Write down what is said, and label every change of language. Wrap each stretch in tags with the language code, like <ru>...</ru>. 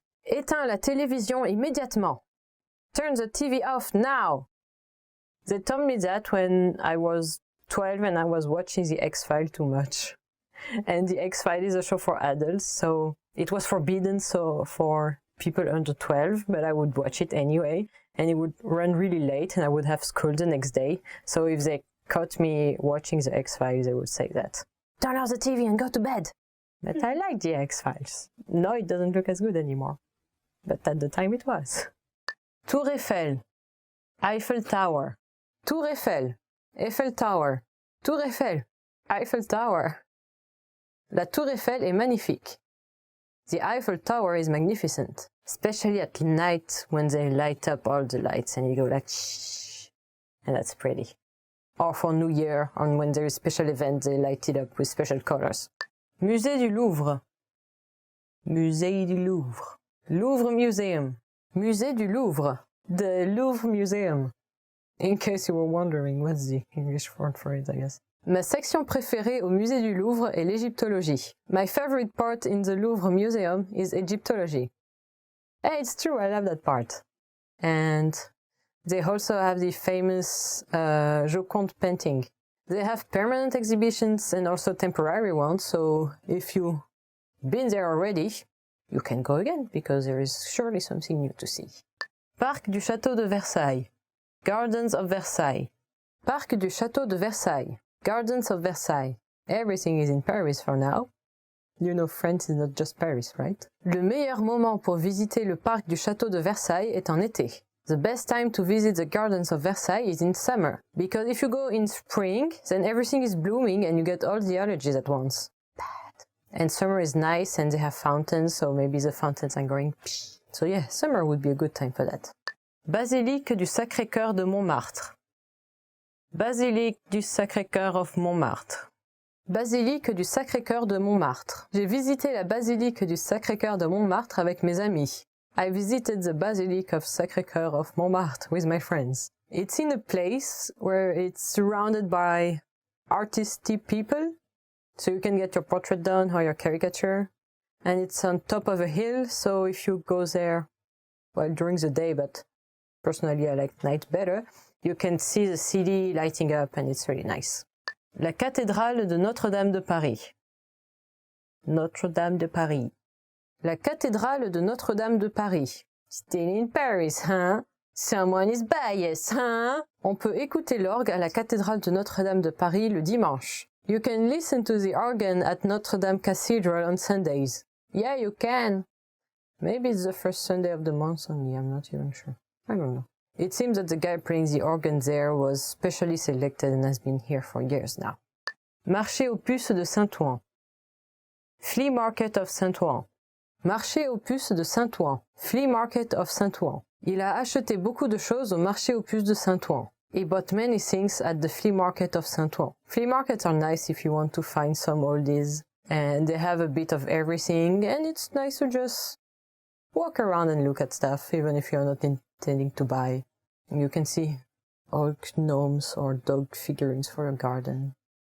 <fr>Éteins la télévision immédiatement.</fr> <en>Turn the TV off now. They told me that when I was 12 and I was watching the X-Files too much. And the X-Files is a show for adults, so it was forbidden for people under 12, but I would watch it anyway. And it would run really late and I would have school the next day. So if they caught me watching the X-Files, they would say that. Turn off the TV and go to bed. But I like the X-Files. No, it doesn't look as good anymore. But at the time it was. Tour Eiffel. Eiffel Tower. Tour Eiffel. Eiffel Tower. Tour Eiffel. Eiffel Tower.</en> <fr>La Tour Eiffel est magnifique.</fr> <en>The Eiffel Tower is magnificent. Especially at night when they light up all the lights and you go like shh. And that's pretty. Or for New Year, or when there is special event, they light it up with special colors.</en> <fr>Musée du Louvre. Musée du Louvre.</fr> <en>Louvre Museum. Musée du Louvre. The Louvre Museum. In case you were wondering, what's the English word for it, I guess.</en> <fr>Ma section préférée au Musée du Louvre est l'égyptologie.</fr> <en>My favorite part in the Louvre Museum is Egyptology. Hey, it's true, I love that part. And they also have the famous Joconde painting. They have permanent exhibitions and also temporary ones, so if you've been there already, you can go again, because there is surely something new to see.</en> <fr>Parc du Château de Versailles. Gardens of Versailles. Parc du Château de Versailles.</fr> <en>Gardens of Versailles. Everything is in Paris for now. You know, France is not just Paris, right?</en> <fr>Le meilleur moment pour visiter le parc du Château de Versailles est en été.</fr> <en>The best time to visit the Gardens of Versailles is in summer, because if you go in spring, then everything is blooming and you get all the allergies at once. Bad. And summer is nice and they have fountains, so maybe the fountains are going psh. So yeah, summer would be a good time for that.</en> <fr>Basilique du Sacré-Cœur de Montmartre. Basilique du Sacré-Cœur of Montmartre. Basilique du Sacré-Cœur de Montmartre. J'ai visité la basilique du Sacré-Cœur de Montmartre avec mes amis.</fr> <en>I visited the Basilique of Sacré-Cœur of Montmartre with my friends. It's in a place where it's surrounded by artisty people, so you can get your portrait done or your caricature. And it's on top of a hill, so if you go there, well, during the day, but personally I like night better, you can see the city lighting up and it's really nice.</en> <fr>La cathédrale de Notre-Dame de Paris. Notre-Dame de Paris. La cathédrale de Notre-Dame de Paris.</fr> <en>Still in Paris, huh? Someone is biased, huh?</en> <fr>On peut écouter l'orgue à la cathédrale de Notre-Dame de Paris le dimanche.</fr> <en>You can listen to the organ at Notre-Dame Cathedral on Sundays. Yeah, you can. Maybe it's the first Sunday of the month only, I'm not even sure. I don't know. It seems that the guy playing the organ there was specially selected and has been here for years now.</en> <fr>Marché aux puces de Saint-Ouen.</fr> <en>Flea market of Saint-Ouen.</en> <fr>Marché aux puces de Saint-Ouen.</fr> <en>Flea market of Saint-Ouen.</en> <fr>Il a acheté beaucoup de choses au marché aux puces de Saint-Ouen.</fr> <en>He bought many things at the flea market of Saint-Ouen. Flea markets are nice if you want to find some oldies, and they have a bit of everything, and it's nice to just walk around and look at stuff, even if you're not intending to buy. You can see old gnomes or dog figurines for your garden.</en>